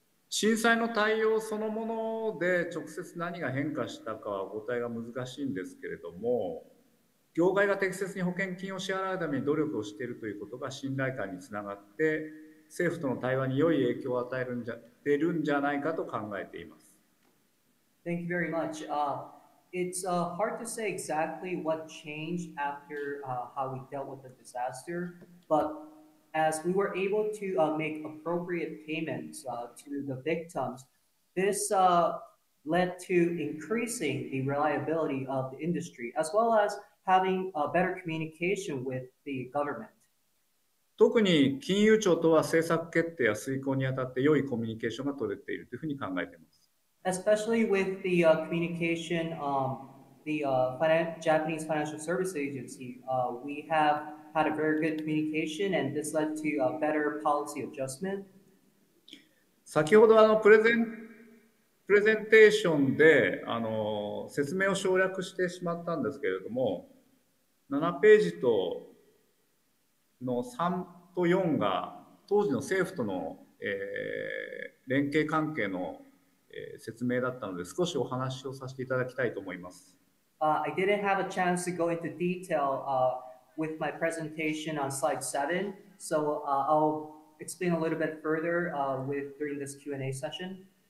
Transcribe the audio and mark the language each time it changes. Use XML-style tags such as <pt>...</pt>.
<ja>震災の対応そのもので直接何が変化したかはお答えが難しいんですけれども、業界が適切に保険金を支払うために努力をしているということが信頼感につながって、政府との対話に良い影響を与えるんじゃないかと考えています。</ja> <en>Thank you very much. It's hard to say exactly what changed after how we dealt with the disaster, but as we were able to make appropriate payments to the victims, this led to increasing the reliability of the industry, as well as having better communication with the government.</en> <ja>特に金融庁とは政策決定や遂行にあたって良いコミュニケーションが取れているというふうに考えています。</ja> <en>Especially with the communication, the Japanese Financial Service Agency, we have had a very good communication, and this led to a better policy adjustment.</en> <ja>先ほどプレゼンテーションで説明を省略してしまったんですけれども、7ページの3と4が当時の政府との、連携関係の説明だったので、少しお話をさせていただきたいと思います。</ja> <en>I didn't have a chance to go into detail with my presentation on slide 7, so I'll explain a little bit further during this Q&A session.</en>